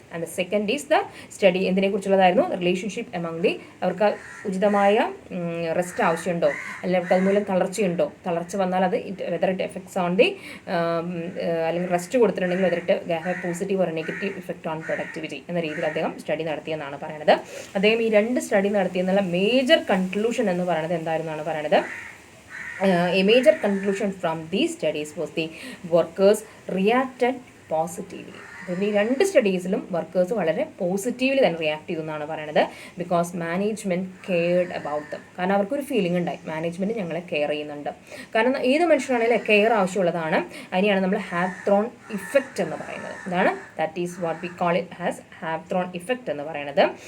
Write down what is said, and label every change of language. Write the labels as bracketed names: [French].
[English] and the second is the study [Malayalam] എന്തിനെക്കുറിച്ചുള്ളതായിരുന്നു? Relationship among the, അവർക്ക് ഉചിതമായ rest ആവശ്യമുണ്ടോ, അല്ലെങ്കിൽ അവർക്ക് അതുമൂലം തളർച്ചയുണ്ടോ, തളർച്ച വന്നാൽ അത് [English] whether it effects on the, [Malayalam] അല്ലെങ്കിൽ റെസ്റ്റ് കൊടുത്തിട്ടുണ്ടെങ്കിൽ [English] whether it have positive or negative effect on productivity [Malayalam] എന്ന രീതിയിൽ അദ്ദേഹം സ്റ്റഡി നടത്തിയെന്നാണ് പറയുന്നത്. അദ്ദേഹം ഈ രണ്ട് സ്റ്റഡി നടത്തിയെന്നുള്ള മേജർ കൺക്ലൂഷൻ എന്ന് പറയുന്നത് എന്തായിരുന്നാണ് പറയുന്നത്? [English] A major conclusion from these studies was the workers reacted positively. [Malayalam] ഈ രണ്ട് സ്റ്റഡീസിലും വർക്കേഴ്സ് വളരെ പോസിറ്റീവ്ലി തന്നെ റിയാക്ട് ചെയ്തു എന്നാണ് പറയുന്നത്. [English] Because management cared about them. [Malayalam] കാരണം അവർക്കൊരു ഫീലിംഗ് ഉണ്ടായി, മാനേജ്മെൻറ്റ് ഞങ്ങളെ കെയർ ചെയ്യുന്നുണ്ട്. കാരണം ഏത് മനുഷ്യനാണെങ്കിലും കെയർ ആവശ്യമുള്ളതാണ്. അതിനെയാണ് നമ്മൾ ഹാവ്ത്രോൺ ഇഫക്റ്റ് എന്ന് പറയുന്നത്. [English] ഇതാണ് that is what we call it as Hawthorne effect [Malayalam] എന്ന് പറയുന്നത്.